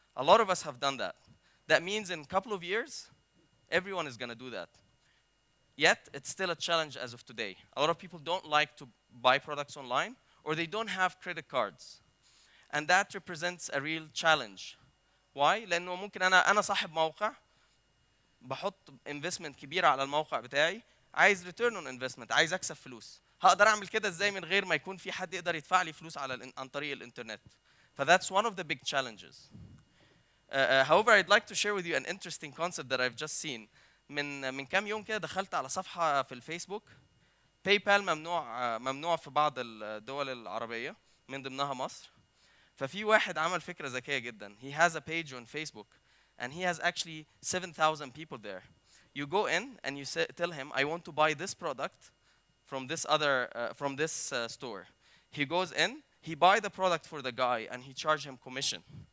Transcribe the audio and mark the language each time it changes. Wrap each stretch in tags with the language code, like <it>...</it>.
<en>A lot of us have done that. That means in a couple of years, everyone is gonna do that. Yet, it's still a challenge as of today. A lot of people don't like to buy products online or they don't have credit cards. And that represents a real challenge. Why?</en> <ar>لأنه ممكن أنا صاحب موقع بحط investment كبيرة على الموقع بتاعي عايز return on investment عايز أكسب فلوس. هقدر أعمل كده إزاي من غير ما يكون في حد يقدر يدفع لي فلوس عن طريق الإنترنت.</ar> <en>That's one of the big challenges. However, I'd like to share with you an interesting concept that I've just seen.</en> <ar>من كام يوم كده دخلت على صفحة في الفيسبوك. PayPal ممنوع في بعض الدول العربية من ضمنها مصر. ففي واحد عمل فكرة ذكية جدا.</ar> <en>He has a page on Facebook and he has actually 7,000 people there. You go in and you tell him, I want to buy this product from this store. He goes in, he buy the product for the guy and he charge him commission.</en>